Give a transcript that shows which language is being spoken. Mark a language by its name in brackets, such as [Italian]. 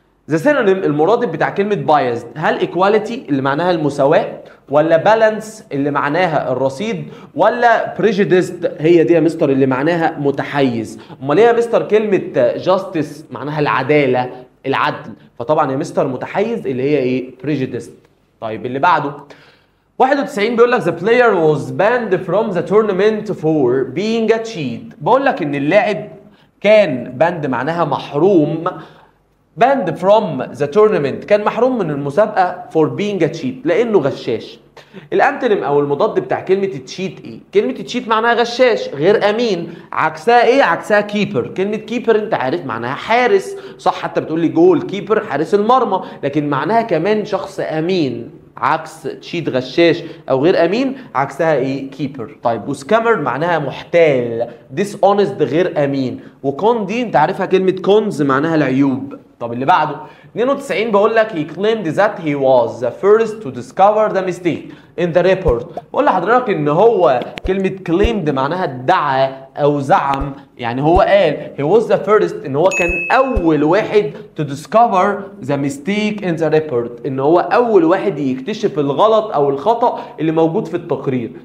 [English] The synonym [Arabic] المرادف بتاع كلمة biased هل equality اللي معناها المساواة، ولا balance اللي معناها الرصيد، ولا prejudiced هي دي يا مستر اللي معناها متحيز؟ امال ايه يا مستر كلمة justice معناها العدالة العدل، فطبعا يا مستر متحيز اللي هي ايه؟ prejudiced. طيب اللي بعده 91 بيقول لك [English] the player was banned from the tournament for being a cheat. [Arabic] بقول لك ان اللاعب كان banned معناها محروم، [English] banned from the tournament [Arabic] كان محروم من المسابقة [English] for being a cheat [Arabic] لأنه غشاش. الانتونيم أو المضاد بتاع كلمة تشيت إيه؟ كلمة تشيت معناها غشاش غير أمين، عكسها إيه؟ عكسها كيبر. كلمة كيبر أنت عارف معناها حارس، صح؟ حتى بتقول لي جول كيبر حارس المرمى، لكن معناها كمان شخص أمين، عكس تشيت غشاش او غير امين عكسها ايه؟ كيبر. طيب وسكامر معناها محتال، dishonest غير امين، وكون دي انت عارفها كلمه كونز معناها العيوب. طب اللي بعده 92 بقول لك [English] he claimed that he was the first to discover the mistake in the report. [Arabic] بقول لحضرتك ان هو كلمه claimed معناها ادعى او زعم، يعني هو قال [English] he was the first [Arabic] ان هو كان اول واحد [English] to discover the mistake in the report، [Arabic] ان هو اول واحد يكتشف الغلط او الخطا اللي موجود في التقرير.